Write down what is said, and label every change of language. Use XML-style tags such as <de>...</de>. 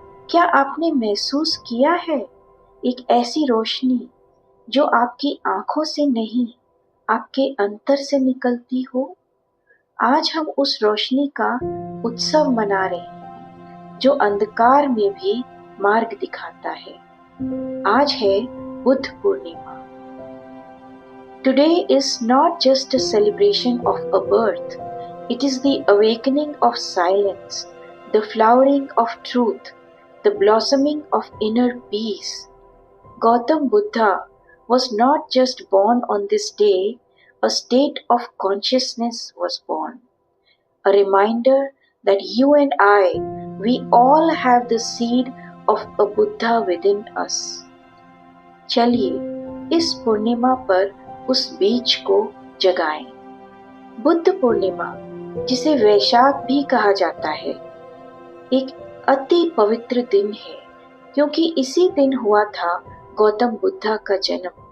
<hi>क्या आपने महसूस किया है एक ऐसी रोशनी जो आपकी आंखों से नहीं, आपके अंतर से निकलती हो? आज हम उस रोशनी का उत्सव मना रहे हैं जो अंधकार में भी मार्ग दिखाता है। आज है Buddha Purnima.</hi> <en>Today is not just a celebration of a birth, it is the awakening of silence, the flowering of truth, the blossoming of inner peace. Gautam Buddha was not just born on this day, a state of consciousness was born. A reminder that you and I, we all have the seed of a Buddha within us.</en> <hi>चलिए इस पूर्णिमा पर उस बीज को जगाएं। बुद्ध पूर्णिमा, जिसे वैशाख भी कहा जाता है, एक अति पवित्र दिन है क्योंकि इसी दिन हुआ था गौतम बुद्ध का जन्म।</hi>